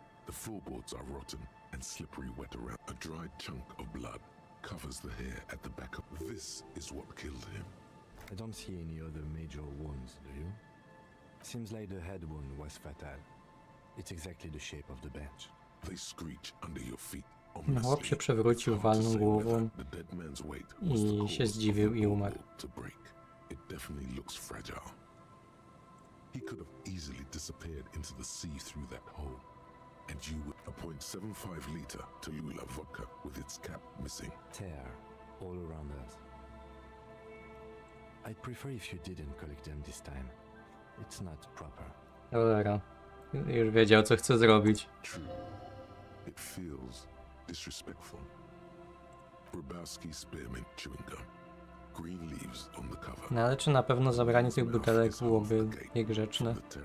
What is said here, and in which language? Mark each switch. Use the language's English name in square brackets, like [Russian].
[English] The floorboards are rotten and slippery wet around. A dried chunk of blood covers the hair at the back of... This is what killed him. I don't see any other major wounds, do you? Seems like the head wound was fatal. It's exactly the shape of the bench. They screech under your feet. [Polish] No, chłop się przewrócił, walnął głową i się zdziwił i umarł. [English] It definitely looks fragile. He could have easily disappeared into the sea through that hole. And you would a 0.75 liter Tallulah vodka with its cap missing. Tear all around us. I'd prefer if you didn't collect them this time. It's not proper. [Polish] Cholera. Już wiedział, co chce zrobić. [English] True. It feels disrespectful. Grabowski spearmint chewing gum. Green leaves on the cover. [Polish] No ale czy na pewno zabranie tych butelek byłoby niegrzeczne?